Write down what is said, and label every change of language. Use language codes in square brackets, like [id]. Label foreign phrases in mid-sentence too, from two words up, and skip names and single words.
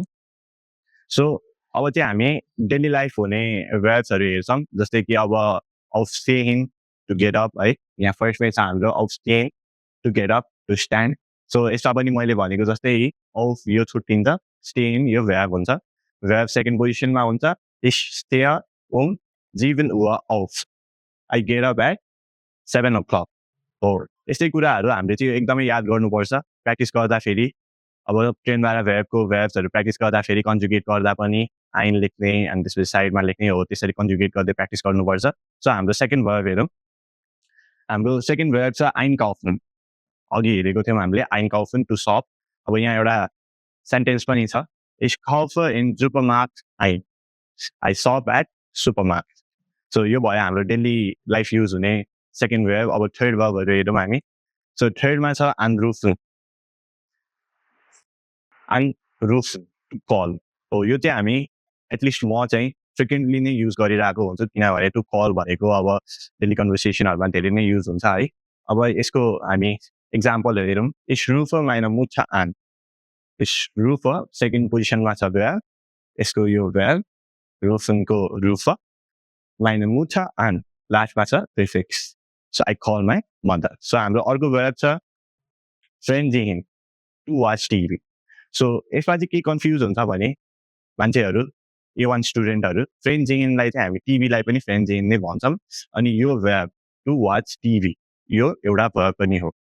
[ne] सो अब चाहिँ हामी [en] daily life [ne] हुने वर्ब्सहरू हेर्छौँ. जस्तै कि अब aufstehen [en] to get up [ne] है. यहाँ फर्स्टमै छ हाम्रो aufstehen [en] to get up, to stand. [ne] सो यसमा पनि मैले भनेको जस्तै auf यो छुट्टिन्छ, stehen यो भ्याब हुन्छ. भ्याब सेकेन्ड पोजिसनमा हुन्छ. [de] Ich stehe 7 Uhr auf. [en] I get up at 7 o'clock. [ne] हो यस्तै कुराहरू हामीले चाहिँ एकदमै याद गर्नुपर्छ प्र्याक्टिस गर्दाखेरि. अब ट्रेनबाट भ्याबको भ्याब्सहरू प्र्याक्टिस गर्दाखेरि कन्जुगेट गर्दा पनि आइन लेख्ने अनि त्यसपछि साइडमा लेख्ने हो. त्यसरी कन्जुगेट गर्दै प्र्याक्टिस गर्नुपर्छ. सो हाम्रो [en] second verb [ne] हेरौँ. हाम्रो [en] second verb [ne] छ einkaufen. अघि हेरेको थियौँ हामीले einkaufen [en] to shop. [ne] अब यहाँ एउटा सेन्टेन्स पनि छ. [de] Ich kaufe in Supermarkt ein. [en] I shop at Supermarkt. [ne] सो यो भयो हाम्रो [en] daily life [ne] युज हुने [en] second verb. [ne] अब थर्ड भर्बहरू हेरौँ हामी. सो थर्डमा छ anrufen. anrufen [en] to call [ne] हो. यो चाहिँ हामी एटलिस्ट म चाहिँ फ्रिक्वेन्टली नै युज गरिरहेको हुन्छ, किनभने [en] to call [ne] भनेको अब डेली कन्भर्सेसनहरूमा धेरै नै युज हुन्छ है. अब यसको हामी एक्जाम्पलहरू हेरौँ. [de] Ich rufe meine Mutter an. Ich rufe [ne] सेकेन्ड पोजिसनमा छ भ्याब. यसको यो भ्याब रुफनको रुफ, [de] meine Mutter an [ne] लास्टमा छ प्रिफिक्स. सो [en] I call my mother. [ne] सो हाम्रो अर्को भ्याब छ Fernsehen [en] to watch TV. [ne] सो यसमा चाहिँ के कन्फ्युज हुन्छ भने मान्छेहरू A1 स्टुडेन्टहरू Fernsehen-लाई चाहिँ हामी टिभीलाई पनि Fernsehen नै भन्छौँ. अनि यो भ्याब [en] to watch TV [ne] यो एउटा भर्ब पनि हो.